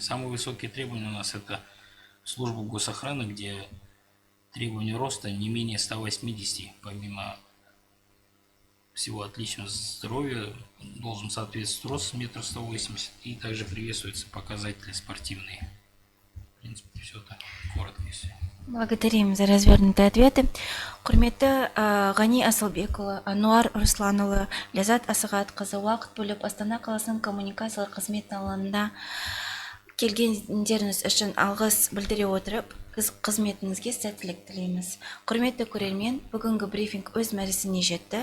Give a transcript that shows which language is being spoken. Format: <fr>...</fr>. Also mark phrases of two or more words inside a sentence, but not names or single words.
<ru>Самые высокие требования у нас это служба госохраны, где требования роста не менее 180, помимо всего отличного здоровья, должен соответствовать рост 1,180 м, и также приветствуются показатели спортивные. В принципе, все так коротко если. Благодарим за развернутые ответы.</ru> <kk>Құрметті Ғани Асылбекұлы, Ануар Русланұлы, Лязат Асығатқызы уақыт бөліп Астана қаласының коммуникациялар қызметі алаңында келгендеріңіз үшін алғыс білдіре отырып, қызметіңізге сәттілік тілейміз. Құрметті көрермен, бүгінгі брифинг өз мәресіне жетті.</kk>